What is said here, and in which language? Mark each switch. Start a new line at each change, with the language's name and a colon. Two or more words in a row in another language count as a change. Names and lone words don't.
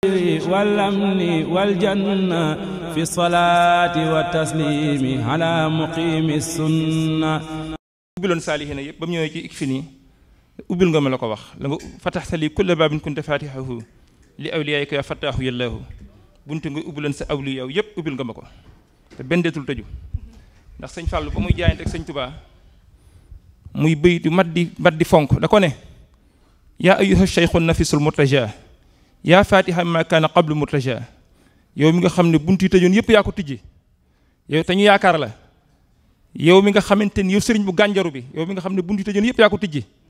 Arabic: والأمن والجنة في الصلاة والتسليم على مقيم السنة.
Wolof: ubbiloon saalihiina yëpp ba mu ñëwee ci ikfini ubbil nga ma la ko wax la nga
Arabic: فتحت لكل باب كنت فاتحه لأوليائك يا فتاح يا الله
Wolof: buntu nga ubbiloon sa awliyaa yëpp ubbil nga ma ko te benn deetul tëju ndax sëñ Fallou ba muy jaayante ak sëñ Touba muy bëytu mat di fonk da ko ne
Arabic: يا أيها الشيخ النفيس المرتجى يا فاتح ما كان قبل مرتجى
Wolof: yow mi nga xam ne buntu yi tëjoon yëpp yaa ko tijji yow te ñu yaakaar la yow mi nga xamante ni yow sëriñ bu gànjaru bi yow mi nga xam ne buntu yi tëjoon yëpp yaa ko tijji